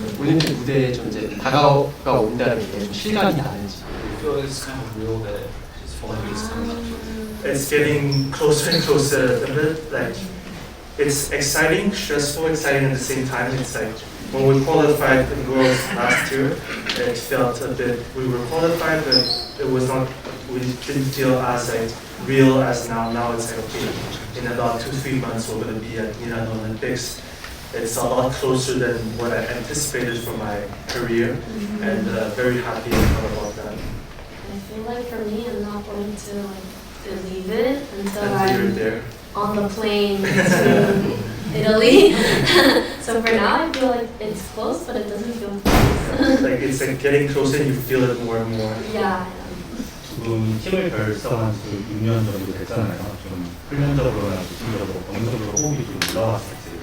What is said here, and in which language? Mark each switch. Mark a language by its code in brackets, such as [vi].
[ko] 올림픽 무대에 좀 이제 다가가 온다는 게 좀 실감이 나는지. [en] I feel it's kind of real that it's falling is coming up to. It's getting closer and closer. A bit like it's exciting, stressful, exciting at the same time. It's like when we qualified in Worlds last year, it felt a bit. We were qualified, but it was not. We didn't feel as like real as now. Now it's like okay, in about 2-3 months we're going to be at Milan Olympics. It's a lot closer than what I anticipated for my career, and very happy about that. I feel like for me, I'm not going to like believe it until Until you're I'm there. on the plane to Italy. So for now, I feel like it's close, but it doesn't feel close. Like it's like getting closer and you feel it more and more. Yeah. [ko] 두 분이 팀을 결성한 지 6년 정도 됐잖아요. 좀 훈련적으로나 기술적으로 어느 정도 호흡이 좀 올라왔을지.